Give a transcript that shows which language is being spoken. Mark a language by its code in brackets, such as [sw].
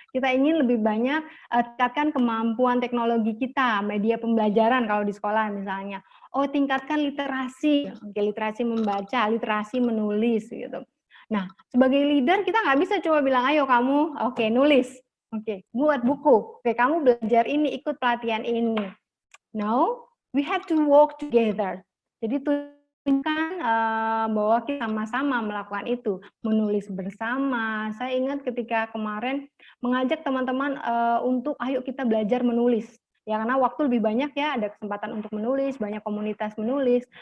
[id] Kita ingin lebih banyak tingkatkan kemampuan teknologi kita, media pembelajaran kalau di sekolah misalnya. Tingkatkan literasi, literasi membaca, literasi menulis gitu. Nah, sebagai leader kita nggak bisa cuma bilang, ayo kamu, nulis, buat buku, kamu belajar ini, ikut pelatihan ini. [en] No, we have to work together. [id] Jadi tunjukkan bahwa kita sama-sama melakukan itu, menulis bersama. Saya ingat ketika kemarin mengajak teman-teman untuk ayo kita belajar menulis. Ya karena waktu lebih banyak ya, ada kesempatan untuk menulis, banyak komunitas menulis.